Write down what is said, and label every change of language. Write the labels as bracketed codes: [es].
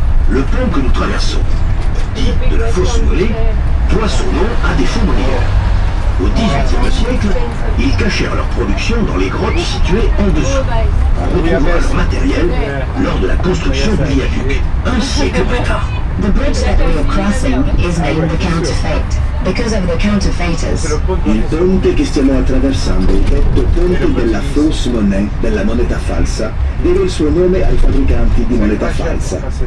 [fr] Le pont que nous traversons, dit de la Fosse Monnaie, doit son nom à des fondrières. Au XVIIIe siècle, ils cachèrent leur production dans les grottes situées en dessous. On retrouvera leur matériel lors de la construction du viaduc, un siècle plus tard. [en] The bridge that we are crossing is named the Counterfeit, because of the counterfeiters. [it] Il ponte che stiamo attraversando, detto ponte della fausse monnaie, della moneta falsa, deve il suo nome ai fabbricanti di moneta falsa.